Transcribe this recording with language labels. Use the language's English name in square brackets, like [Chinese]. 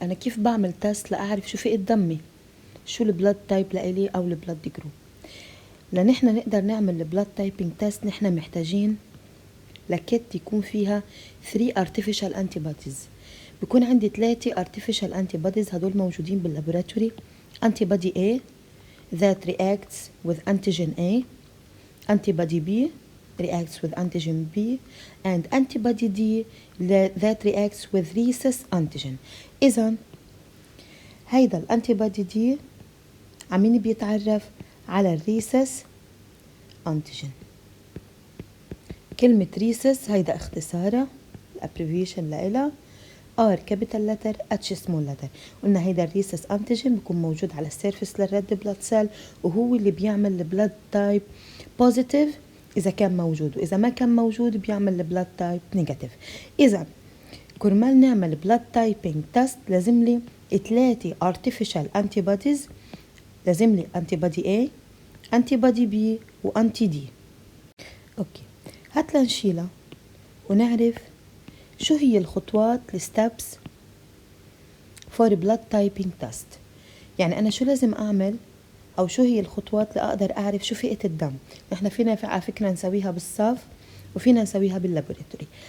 [Arabic] انا كيف بعمل تيست لاعرف شو في دمي، شو البلاد تايب لإلي او البلاد جروب. لنحن نقدر نعمل البلاد تايبينج تيست نحن محتاجين لكت يكون فيها 3 [English] artificial antibodies. [Arabic] بيكون عندي 3 [English] artificial antibodies، [Arabic] هدول موجودين باللابوراتوري. [English] antibody A that reacts with antigen A، antibody B reacts with antigen B، and antibody D that reacts with rhesus antigen. [Arabic] إذن هيدا الانتيبودي دي عمين بيتعرف على الريسس انتيجين. كلمة ريسس هيدا اختصارها الابريفيشن لإلها R capital letter H small letter. قلنا هيدا الريسس انتيجين بيكون موجود على السيرفس للريد بلاد سيل، وهو اللي بيعمل البلاد تايب بوزيتيف إذا كان موجود، وإذا ما كان موجود بيعمل البلاد تايب نيجاتيف. إذا كرمال نعمل بلاد تايبينج تيست لازم لي 3 [English] artificial antibodies. [Arabic] لازم لي [English] antibody A antibody B [Arabic] وانتي D. اوكي، هات لنشيلها ونعرف شو هي الخطوات الستبس فور بلاد تايبينج تيست. يعني انا شو لازم اعمل او شو هي الخطوات اللي اقدر اعرف شو فئة الدم. نحن فينا على فكرة نسويها بالصف وفينا نسويها باللابوراتوري.